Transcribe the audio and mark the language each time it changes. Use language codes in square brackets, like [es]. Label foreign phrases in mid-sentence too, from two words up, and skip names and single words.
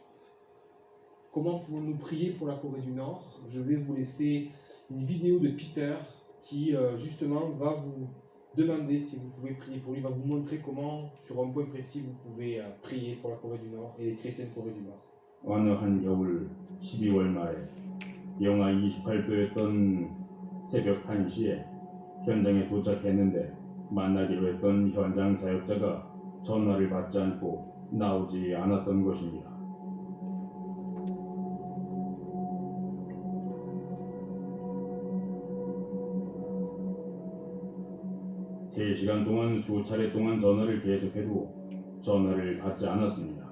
[fr] Comment pouvons-nous prier pour la Corée du Nord? Je vais vous laisser une vidéo de Peter qui justement va vous demander si vous pouvez prier pour lui, va vous montrer comment, sur un point précis, vous pouvez prier pour la Corée du Nord et les chrétiens de Corée du Nord. [ko] 어느 한겨울 12월 말 영하 28도였던 새벽 1시에 현장에 도착했는데 만나기로 했던 현장 사역자가 전화를 받지 않고 나오지 않았던 것입니다. 세 시간 동안 수차례 동안 전화를 계속해도 전화를 받지 않았습니다.